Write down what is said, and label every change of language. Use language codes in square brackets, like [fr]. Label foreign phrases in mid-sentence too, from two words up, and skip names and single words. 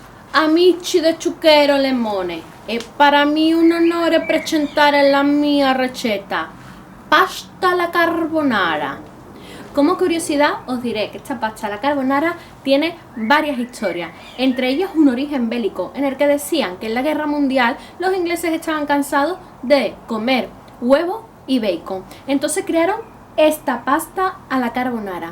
[it] Amici de Zucchero Lemone, è per me un onore presentare la mia receta, pasta alla carbonara. [es] Como curiosidad os diré que esta pasta a la carbonara tiene varias historias, entre ellas un origen bélico en el que decían que en la guerra mundial los ingleses estaban cansados de comer huevo y bacon, entonces crearon esta pasta a la carbonara.